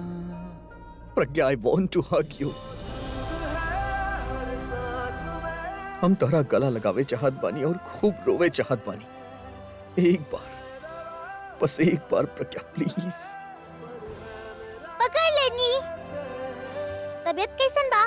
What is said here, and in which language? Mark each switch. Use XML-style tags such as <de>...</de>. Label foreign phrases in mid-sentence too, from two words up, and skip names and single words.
<bho>प्रज्ञा,</bho> <en>I want to hug you.</en> <bho>हम तोहरा गला लगावे चाहत बानी और खूब रोवे चाहत बानी। एक बार, बस एक बार प्रज्ञा प्लीज। पकड़ लेनी। तबीयत कैसन बा?</bho>